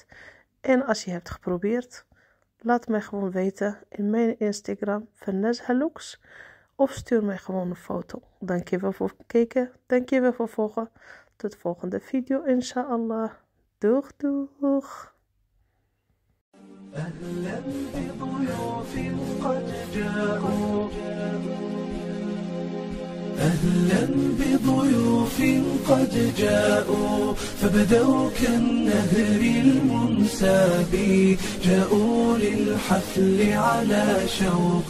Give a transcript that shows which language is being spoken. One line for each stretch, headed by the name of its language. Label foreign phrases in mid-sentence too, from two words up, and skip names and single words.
Dutch: En als je hebt geprobeerd. Laat mij gewoon weten in mijn Instagram van Nazha Looks. Of stuur mij gewoon een foto. Dankjewel voor het kijken. Dankjewel voor het volgen. Tot de volgende video inshallah. Doeg doeg.
Arabic: أهلا بضيوف قد جاءوا أهلا بضيوف قد جاءوا فبدوا كالنهر المنساب جاءوا للحفل على شوق